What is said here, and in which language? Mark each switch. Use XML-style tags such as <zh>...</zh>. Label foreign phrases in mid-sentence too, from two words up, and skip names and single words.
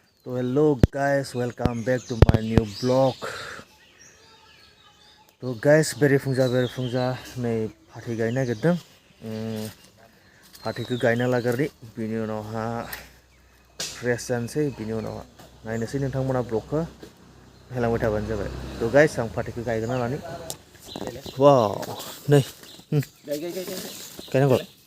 <en>So hello guys, welcome back to my new vlog. So guys,</en> <brx>बेरेफुंजा नै फाथै गायनो नागिरदों। फाथैखौ गायना लाग्रोनि, बिनि उनावहा फ्रेस जानोसै, बिनि उनाव नायनोसै नोंथांमोना ब्लगखौ हेलांबाय थाबानो जाबाय।</brx> <en>so guys</en> <brx>आं फाथैखौ गायग्रोना लानि। वाव, नै गायनांगौ।</brx>